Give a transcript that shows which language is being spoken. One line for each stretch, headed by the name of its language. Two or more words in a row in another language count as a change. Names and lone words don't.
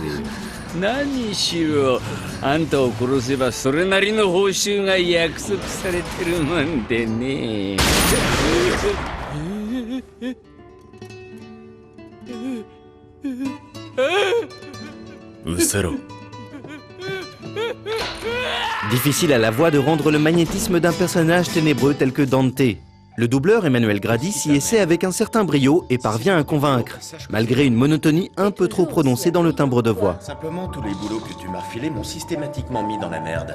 Japanese: 何しろあんたを殺せばそれなりの報酬が約束されてるもんでね。うせろ。
French: Difficile à la voix de rendre le magnétisme d'un personnage ténébreux tel que Dante. Le doubleur Emmanuel Grady s'y essaie avec un certain brio et parvient à convaincre, malgré une monotonie un peu trop prononcée dans le timbre de voix. Simplement, tous les boulots que tu m'as refilés m'ont systématiquement mis dans la merde.